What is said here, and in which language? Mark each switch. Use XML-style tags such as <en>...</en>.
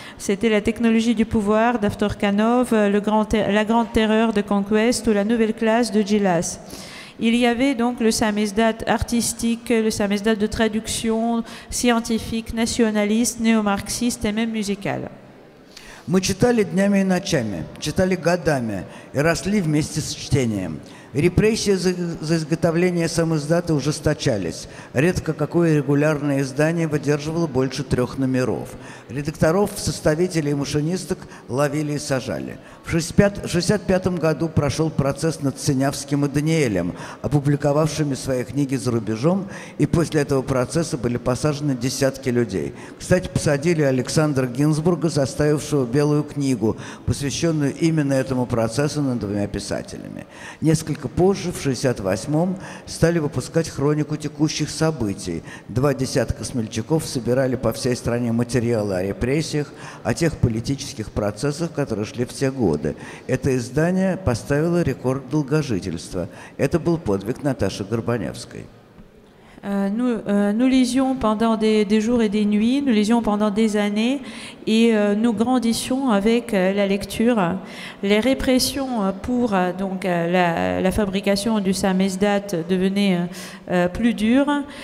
<fr>C'était La technologie du pouvoir d'Aftorkhanov, La grande terreur de Conquest ou La nouvelle classe de Gilas. Il y avait donc le samizdat artistique, le samizdat de traduction, scientifique, nationaliste, néo-marxiste et même musical.</fr> <ru>Мы читали днями и ночами, читали годами и росли вместе с чтением. Репрессии за изготовление самиздата ужесточались. Редко какое регулярное издание выдерживало больше 3 номеров. Редакторов, составителей и машинисток ловили и сажали. В 1965 году прошел процесс над Синявским и Даниэлем, опубликовавшими свои книги за рубежом, и после этого процесса были посажены десятки людей. Кстати, посадили Александра Гинзбурга, составившего «Белую книгу», посвященную именно этому процессу над 2 писателями. Несколько позже, в 1968-м, стали выпускать хронику текущих событий. 2 десятка смельчаков собирали по всей стране материалы о репрессиях, о тех политических процессах, которые шли в те годы. Это издание поставило рекорд долгожительства. Это был подвиг Наташи Горбаневской.</ru> <fr>Nous lisions pendant des jours et des nuits, nous lisions pendant des années et nous grandissions avec la lecture. Les répressions pour la fabrication du samizdat devenaient plus dures.</fr>